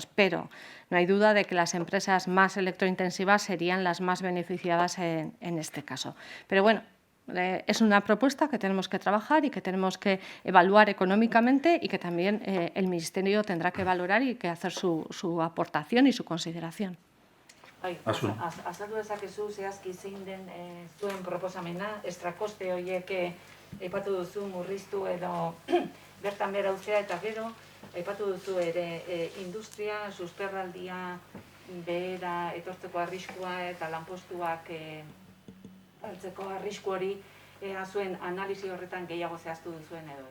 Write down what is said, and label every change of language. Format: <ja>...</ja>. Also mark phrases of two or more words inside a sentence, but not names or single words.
<es>Pero no hay duda de que las empresas más electrointensivas serían las más beneficiadas en este caso. Pero bueno, es una propuesta que tenemos que trabajar y que tenemos que evaluar económicamente y que también el Ministerio tendrá que valorar y que hacer su aportación y su consideración.</es> <eu>Azaldu dezakezu zehazki zein den zuen proposamena, estrakoste horiek aipatu duzu murriztu edo bertan behera uztea eta gero aipatu duzu ere industria, susperraldia behera etortzeko arriskua eta lanpostuak hartzeko arrisku hori zuen analisi horretan gehiago zehaztu duzuen edo ez?</eu>